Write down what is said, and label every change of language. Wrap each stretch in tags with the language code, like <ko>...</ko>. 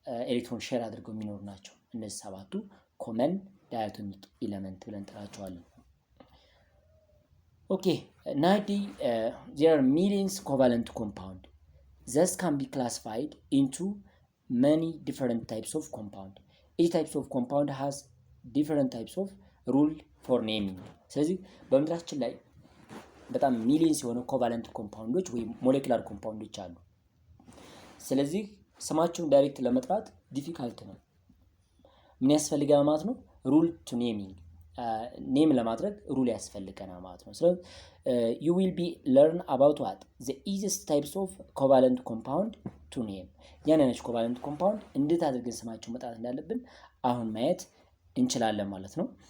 <am>ኤሌክትሮን ሼር አድርገው የሚኖሩ ናቸው። እነዚህ 7ቱ ኮመን ዳያቶሚክ ኤሌመንት ብለን እንጠራቸዋለን። ኦኬ</am> <en>nowadays there are millions covalent compound thus can be classified into many different types of compound. each types of compound has different types of rule for naming።</en> <am>ስለዚህ በምድራችን ላይ በጣም ሚሊየንስ የሆነ ኮቫለንት ኮምፓውንዶች ወይም ሞሌኩላር ኮምፓውንዶች አሉ። ስለዚህ ስማቸውን ዳይሬክት ለመጥራት ዲፊካልት ነው። ምን ያስፈልጋል ማለት ነው?</am> <en>ሩል ቱ ኔሚንግ</en> <am>ኔም ለማድረግ ሩል ያስፈልገናል ማለት ነው። ስለዚህ</am> <en>you will be learn about what the easiest types of covalent compound to name</en> <am>ያንነች ኮቫለንት ኮምፓውንድ እንዴት አድርገን ስማቸውን መጥራት እንዳለብን አሁን ማየት እንችላለን ማለት ነው።</am>